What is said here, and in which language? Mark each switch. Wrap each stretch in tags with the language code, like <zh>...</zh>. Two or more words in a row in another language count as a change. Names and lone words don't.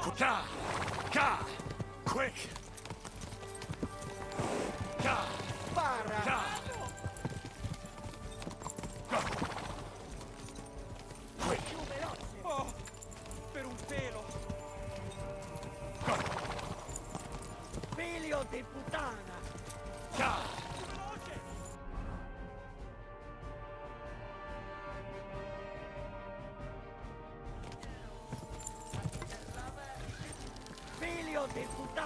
<it>Ka! Ka! Quick! Ka! Spara!</it> <en>Ka! Go! Quick!</en> <it>Più veloce! Oh! Per un pelo!</it> <en>Go!</en> <it>Figlio di puttana! Ka! Figlio di puttana!</it>